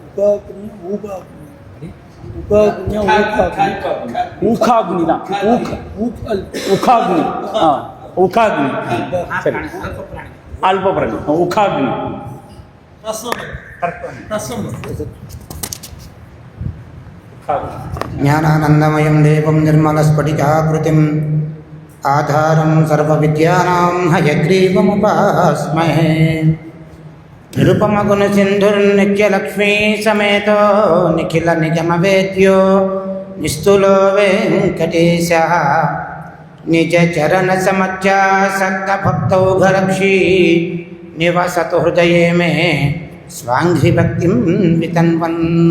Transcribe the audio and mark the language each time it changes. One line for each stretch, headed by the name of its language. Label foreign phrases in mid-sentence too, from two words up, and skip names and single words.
Tamil: ஊகாக்னி தான் ஊகாக்னி ஊகாக்னி சரி அல்ப பிராணி ஊகாக்னி
Sanskrit: ज्ञानानन्दमयं देवं निर्मलस्फटिकाकृतिम् आधारं सर्वविद्यानां हयग्रीवमुपास्महे. निरुपमगुणसिन्धुर्नित्यलक्ष्मी समेतो निखिल निगमवेद्यो निस्तुलो वेङ्कटेश निज चरण समत्यासक्त भक्तौघरक्षी निवसतु हृदये मे स्वाङ्घ्रि भक्तिं वितन्वन्.